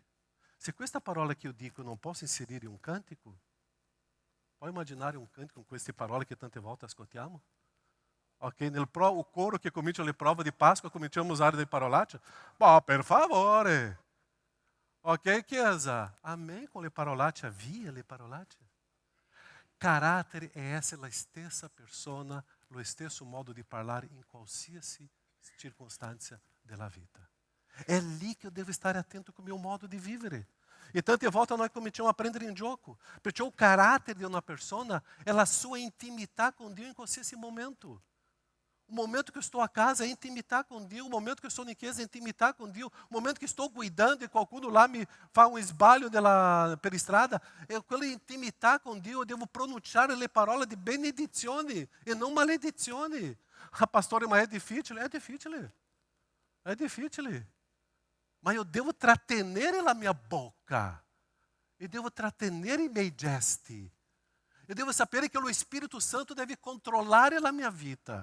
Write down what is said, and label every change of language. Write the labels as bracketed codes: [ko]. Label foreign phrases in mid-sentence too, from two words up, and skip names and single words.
[it] Se questa parola che io dico non posso inserire in un cantico, puoi immaginare un cantico con queste parole che tante volte ascoltiamo? Ok, o coro che comincia le prove di Pasqua, cominciamo a usare delle parolacce? Boh, per favore. Ok, Chiesa? Amém com le parolacce, via le parolacce. Carattere è essere la stessa persona, lo stesso modo di parlare in qualsiasi circostanza della vita. È lì che [pt] eu devo [it] stare attento [pt] com o meu modo [it] di vivere. E tante volte nós cominciamo a prendere in gioco. Perché o carattere di una persona è la sua intimità con Dio in qualsiasi momento. [pt] O momento que eu estou a casa é intimidade com Deus. O momento que eu estou em casa é intimidade com Deus. O momento que estou cuidando e qualcuno lá me faz um esbalho pela estrada, quella intimidade com Deus, eu devo [it] pronunciare le parole di benedizione e non maledizione. Pastore, ma è difficile? È difficile. È difficile. Ma [pt] eu devo [it] trattenere la mia bocca. [pt] Eu devo [it] trattenere i miei gesti. [pt] Eu devo [it] sapere che lo Spirito Santo deve controllare la mia vita.